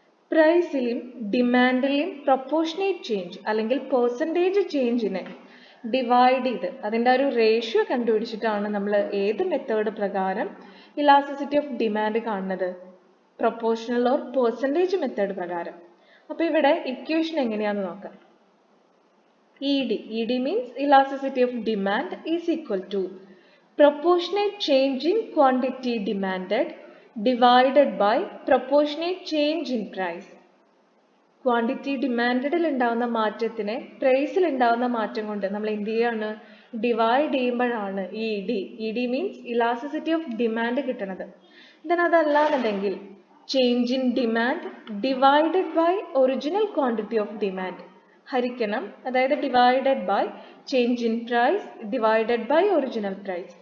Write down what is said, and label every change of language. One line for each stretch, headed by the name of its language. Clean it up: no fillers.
Malayalam: പ്രൈസിലും ഡിമാൻഡിലും proportionate change അല്ലെങ്കിൽ percentage ചേഞ്ചിനെ divide ചെയ്ത് അതിൻ്റെ ഒരു റേഷ്യോ കണ്ടുപിടിച്ചിട്ടാണ് നമ്മൾ ഏത് മെത്തേഡ് പ്രകാരം ഇലാസ്റ്റിസിറ്റി ഓഫ് ഡിമാൻഡ് കാണുന്നത്? പ്രൊപ്പോർഷണൽ ഓർ പെർസെൻറ്റേജ് മെത്തേഡ് പ്രകാരം. അപ്പോൾ ഇവിടെ ഇക്വേഷൻ എങ്ങനെയാണെന്ന് നോക്കാം.
English: ED means elasticity of demand is equal to proportionate change in quantity demanded divided by proportionate change in price.
Malayalam: Quantity ഡിമാൻഡിൽ ഉണ്ടാകുന്ന മാറ്റത്തിനെ പ്രൈസിൽ ഉണ്ടാകുന്ന മാറ്റം കൊണ്ട് നമ്മൾ എന്ത് ചെയ്യാണ്? ഡിവൈഡ് ചെയ്യുമ്പോഴാണ് ED means elasticity of demand കിട്ടുന്നത്.
English: then
Malayalam: അതല്ലാന്നുണ്ടെങ്കിൽ
English: change in demand divided by original quantity of demand
Malayalam: ഹരിക്കണം, അതായത്
English: Divided by change in price divided by original price.